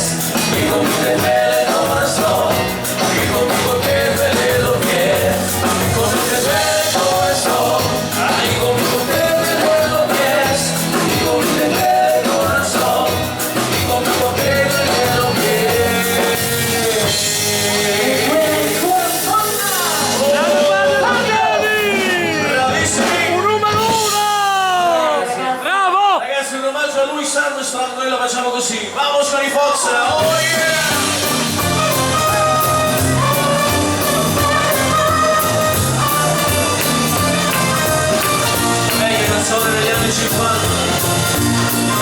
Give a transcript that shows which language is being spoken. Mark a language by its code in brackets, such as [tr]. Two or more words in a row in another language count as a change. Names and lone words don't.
[es] Y conmigo te duele el corazón, y conmigo te duelen los pies. Conmigo te duele el corazón, y conmigo te duelen los pies. Y conmigo te duele el corazón, y conmigo te duelen los pies. [it] Bravissimi! Un numero 1! Bravo! Ragazzi, un omaggio a lui, Sandro Strano, noi lo facciamo così. [es] Vamos con i Fox! [en] Oh yeah! [it] Vecchie canzoni degli anni 50.